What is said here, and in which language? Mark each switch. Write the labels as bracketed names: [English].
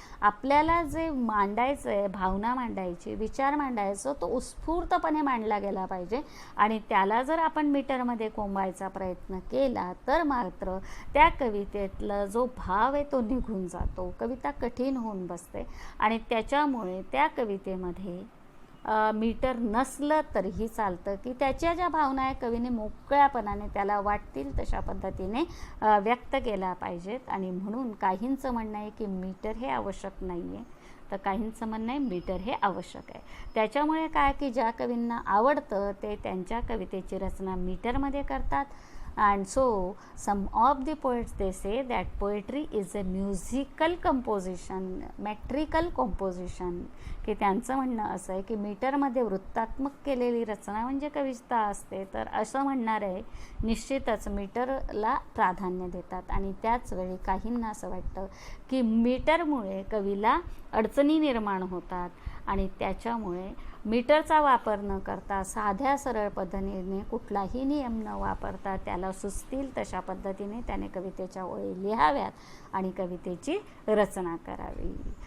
[Marathi] आपल्याला जे मांडायचं आहे, भावना मांडायची, विचार मांडायचं, तो उत्स्फूर्तपणे मांडला गेला पाहिजे आणि त्याला जर आपण मीटरमध्ये कोंबायचा प्रयत्न केला तर मात्र त्या कवितेतला जो भाव आहे तो निघून जातो, कविता कठीण होऊन बसते आणि त्याच्यामुळे त्या कवितेमध्ये मीटर नसलं तरीही चालतं की त्याच्या ज्या भावना आहे कवीने मोकळ्यापणाने त्याला वाटतील तशा पद्धतीने व्यक्त केल्या पाहिजेत. आणि म्हणून काहींचं म्हणणं आहे की मीटर हे आवश्यक नाही आहे, तर काहींचं म्हणणं आहे मीटर हे आवश्यक आहे. त्याच्यामुळे काय की ज्या कवींना आवडतं ते त्यांच्या कवितेची रचना मीटरमध्ये करतात. [English] And so some of the poets they say that poetry is a musical composition, metrical composition. [Marathi] की त्यांचं म्हणणं असं आहे की मीटरमध्ये वृत्तात्मक केलेली रचना म्हणजे कविता असते. तर असं म्हणणारे निश्चितच मीटरला प्राधान्य देतात आणि त्याच वेळी काहींना असं वाटतं की मीटरमुळे कवीला अडचणी निर्माण होतात आणि त्याच्यामुळे मीटरचा वापर न करता साध्या सरळ पद्धतीने कुठलाही नियम न वापरता त्याला सुचतील तशा पद्धतीने त्याने कवितेच्या ओळी लिहाव्यात आणि कवितेची रचना करावी.